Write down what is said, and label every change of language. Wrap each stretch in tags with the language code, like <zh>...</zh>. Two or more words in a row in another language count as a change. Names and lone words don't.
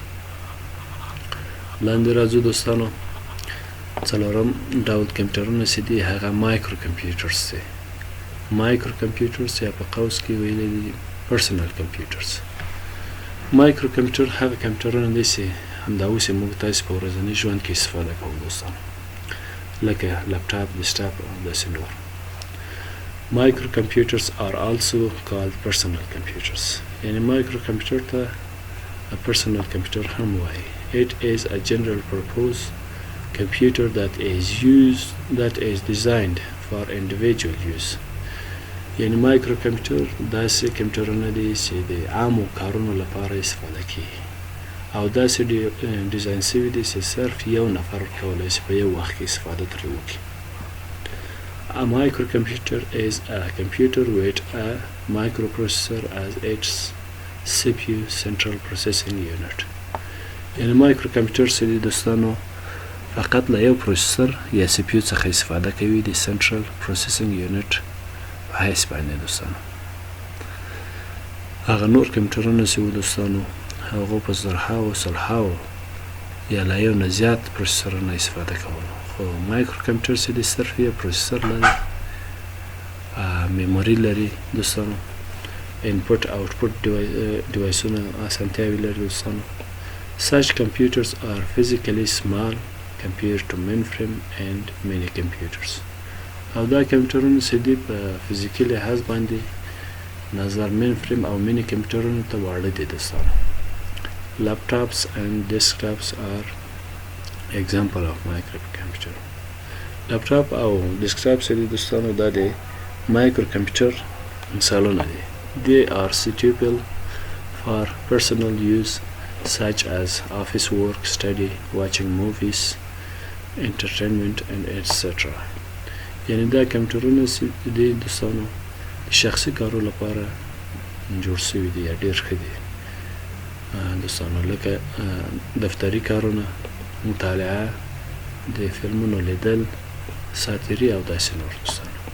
<ps>لاندې راځو دوستانو څلورم ډول کمپیوټرونه چې دي هغه</ps> <en>micro computers</en> <ps>دي.</ps> <en>micro computers</en> <ps>یا په قوس کې ویلی دي</ps> <en>personal computers. micro computer</en> <ps>هغه کمپیوټرونه دي چې همدا اوس یې موږ تاسې په ورځني ژوند کې استفاده کوو دوستانو لکه</ps> <en>laptop desktop</en> <ps>او داسې نور.</ps> <en>Micro computers are also called personal computers.</en> <ps>یعنی</ps> <en>micro computer</en> <ps>ته</ps> <en>a personal computer</en> <ps>هم وایي.</ps> <en>It is a general purpose computer that is designed for individual use.</en> <ps>یعنی</ps> <en>micro computer</en> <ps>داسې کمپیوټرونه دي چې د عامو کارونو لپاره استفاده کیږي او داسې ډیزاین شوي دي چې صرف یو نفر کولی شي په یو وخت کې استفاده ترې وکړي.</ps> <en>A microcomputer is a computer with a microprocessor as its CPU central processing unit.</en> <ps>یعنی مایکروکمپیوټر چې دي دوستانو فقط له یو پروسیسر یا سی پی یو څخه استفاده کوي د</ps> <en>central processing unit</en> <ps>په حیث باندې دوستانو. هغه نور کمپیوټرونه چې وو دوستانو هغو په زرهاوو سلهاوو یا له یو نه زیات پروسیسرونه استفاده کولو خو</ps> <en>micro computer</en> <ps>چې دی صرف یو پروسیسر لري میموري لري دوستانو</ps> <en>input output deviceونه</en> <ps>اسانتیاوې لري دوستانو.</ps> <en>Such computers are physically small compared to mainframe and mini computers.</en> <ps>او دا کمپیوټرونه چې دي په فزیکي لحاظ باندې نظر mainframe او mini کمپیوټرونو ته واړه دي دوستانو.</ps> <en>Laptops and desktops are example of microcomputer.</en> <ps>Laptop او desktop چې دي دوستانو دا د microcomputer مثالونه دي.</ps> <en>They are suitable for personal use such as office work, study, watching movies, entertainment and etc.</en> <ps>یعنی دا کمپیوټرونه چې دي دوستانو د شخصي کارو لپاره جوړ شوي دي یا ډېر ښه دي دوستانو لکه دفتري کارونه مطالعه د فلمونو لیدل ساتیري او داسې نور دوستانو.</ps>